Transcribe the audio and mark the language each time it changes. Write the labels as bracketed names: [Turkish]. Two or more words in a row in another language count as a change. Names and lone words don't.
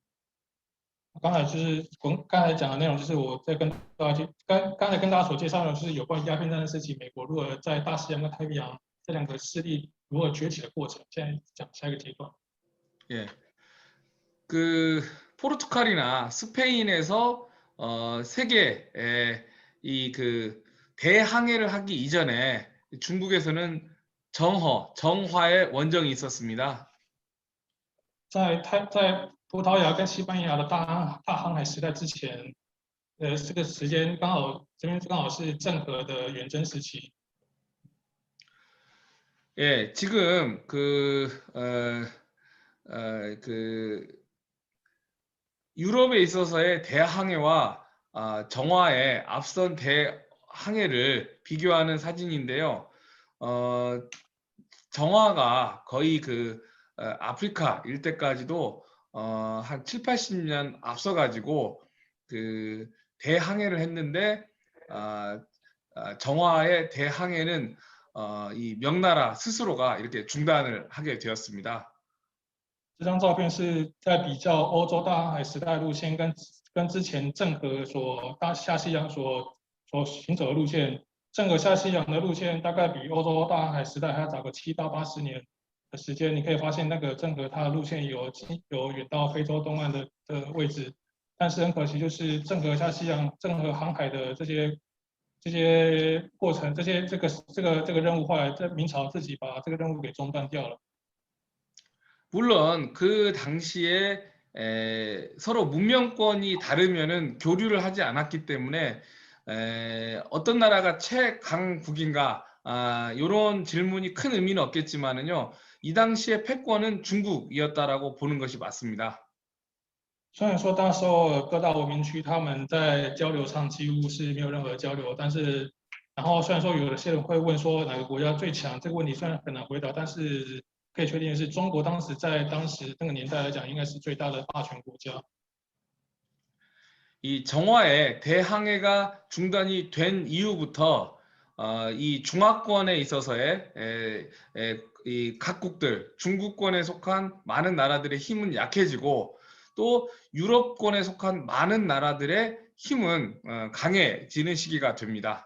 [Chinese] 刚才讲的内容，就是我在跟大家刚才跟大家所介绍的，就是有关鸦片战争时期美国如何在大西洋跟太平洋这两个势力如何崛起的过程。现在讲下一个阶段。 [Korean] 예, 그 포르투갈이나 스페인에서 세계에 이 그 대항해를 하기 이전에 중국에서는 정화의 원정이 있었습니다. [Chinese] 在葡萄牙跟西班牙的大航海时代之前，这个时间刚好这边刚好是郑和的远征时期。 [Korean] 예, 지금 유럽에 있어서의 대항해와 정화의 앞선 대항해를 비교하는 사진인데요. 정화가 거의 아프리카 일대까지도 한 7, 80년 앞서가지고 그 대항해를 했는데 정화의 대항해는 이 명나라 스스로가 이렇게 중단을 하게 되었습니다. [Chinese] 这张照片是在比较欧洲大航海时代路线跟之前郑和下西洋所行走的路线。郑和下西洋的路线大概比欧洲大航海时代还要早个7到80年的时间。你可以发现那个郑和他的路线有远到非洲东岸的位置，但是很可惜就是郑和下西洋、郑和航海的这些过程，这个任务后来在明朝自己把这个任务给中断掉了。 [Korean] 물론 그 당시에 서로 문명권이 다르면은 교류를 하지 않았기 때문에 어떤 나라가 최강국인가 이런 질문이 큰 의미는 없겠지만은요, 이 당시의 패권은 중국이었다라고 보는 것이 맞습니다. [Chinese] 虽然说那时候各大文明区他们在交流上几乎是没有任何交流，但是然后虽然说有些人会问说哪个国家最强，这个问题虽然很难回答，但是可以确定的是，中国当时那个年代来讲，应该是最大的霸权国家。 [Korean] 이 정화의 대항해가 중단이 된 이후부터 이 중화권에 있어서의 이 각국들, 중국권에 속한 많은 나라들의 힘은 약해지고 또 유럽권에 속한 많은 나라들의 힘은 강해지는 시기가 됩니다.